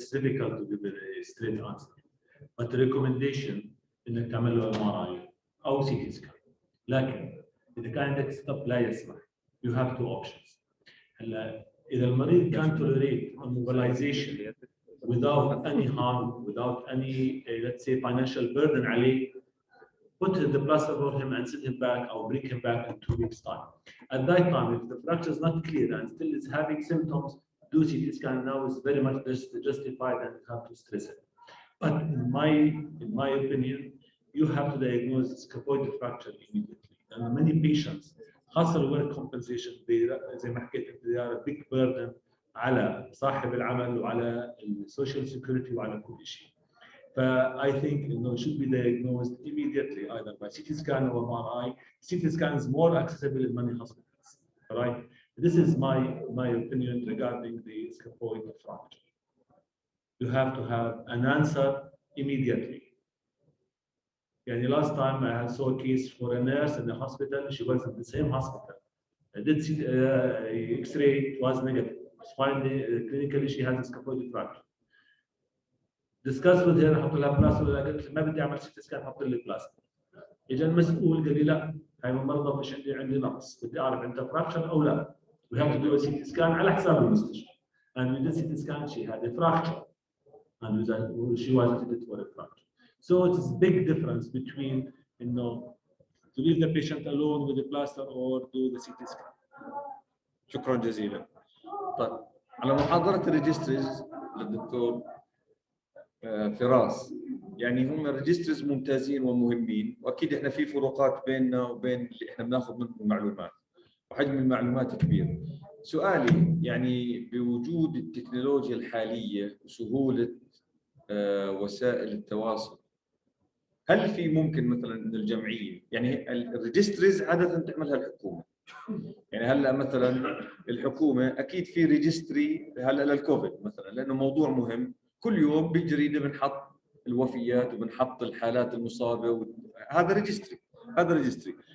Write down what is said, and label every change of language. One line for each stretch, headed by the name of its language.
English: It's difficult to give a straight answer. But the recommendation
Arabic: انك تعمل له MRI او CT scan. لكن اذا كان عندك ستوب لا يسمح
English: you have two options.
Arabic: هلا اذا المريض كان
English: tolerate immobilization without any harm, without any let's say financial burden
Arabic: عليه,
English: put the plaster for him and send him back or bring him back in 2 weeks time. At that time, if the fracture is not clear and still is having symptoms, do CT scan now is very much justified and you have to stress it. But in my opinion, you have to diagnose scaphoid fracture immediately. And many patients,
Arabic: خاصة
English: work compensation,
Arabic: زي ما حكيت
English: they are a big burden
Arabic: على صاحب العمل وعلى السوشيال سيكوريتي وعلى كل شيء.
English: I think it should be diagnosed immediately either by CT scan or MRI. CT scan is more accessible in many hospitals. Right? This is my opinion regarding the scaphoid fracture. You have to have an answer immediately. Yani last time I saw a case for a nurse in the hospital. She was in the same hospital. I did see X-ray. It was negative. Finally, clinically she has a scaphoid fracture. Discuss with her
Arabic: حط لها بلاستر ولا قلت ما بدي اعمل سيتي سكان حط لي بلاستر. اجى المسؤول قال لي لا هاي المرضى مش عندي نقص بدي اعرف انت فراكشر او لا.
English: We have to do a CT scan
Arabic: على حساب المستشفى.
English: And we did CT scan, she had a fracture and she was treated for a fracture. So it's a big difference between to leave the patient alone with the plaster or do the CT scan.
Arabic: شكرا جزيلا. طيب على محاضرة الريجستريز للدكتور فراس، يعني هم الريجستريز ممتازين ومهمين، واكيد احنا في فروقات بيننا وبين اللي احنا بناخذ منهم المعلومات وحجم المعلومات كبير. سؤالي يعني بوجود التكنولوجيا الحاليه وسهوله وسائل التواصل، هل في ممكن مثلا ان الجمعيه يعني الريجستريز عاده تعملها الحكومه، يعني هلا مثلا الحكومه اكيد في ريجستري هلا للكوفيد مثلا لانه موضوع مهم، كل يوم بالجريده بنحط الوفيات وبنحط الحالات المصابه هذا ريجستري. هذا ريجستري.